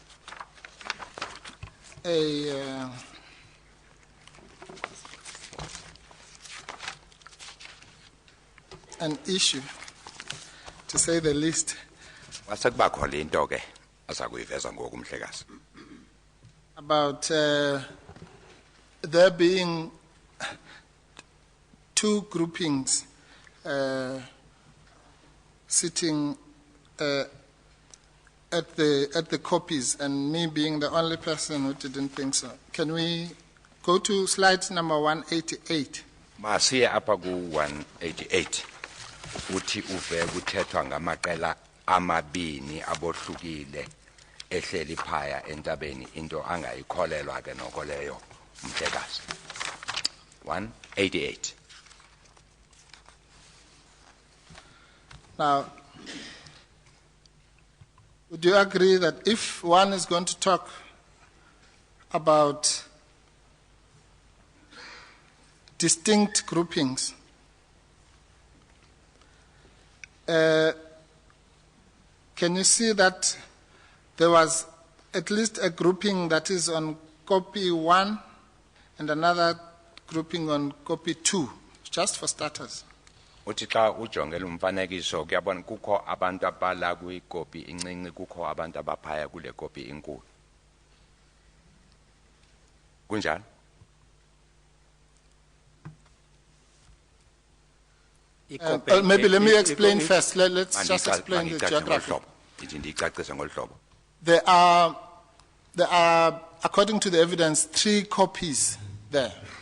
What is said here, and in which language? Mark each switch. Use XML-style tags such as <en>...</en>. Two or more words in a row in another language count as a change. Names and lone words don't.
<en>an issue, to say the least.</en> <xh>Wasekubakho le nto ke asakuyiveza ngoku umhlekazi.</xh> <en>About there being two groupings sitting at the copies, and me being the only person who didn't think so. Can we Go to slide number 188.</en> <xh>Masiye apha ku 188 uthi uve kuthethwa ngamaqela amabini abohlukile ehleli phaya entabeni into angayikholelwa ke noko leyo umhlekazi. 188.</xh> <en>Now, would you agree that if one is going to talk about distinct groupings, can you see that there was at least a grouping that is on copy 1 and another grouping on copy 2, just for starters?</en> <xh>Uthi xa ujongela umfanekiso kuyabona kukho abantu abala kwikopi incinci kukho abantu abaphaya kule kopi inkulu. Kunjani?</xh> <en>Maybe let me explain first. Let's just explain the geography. There are, according to the evidence, 3 copies there.</en>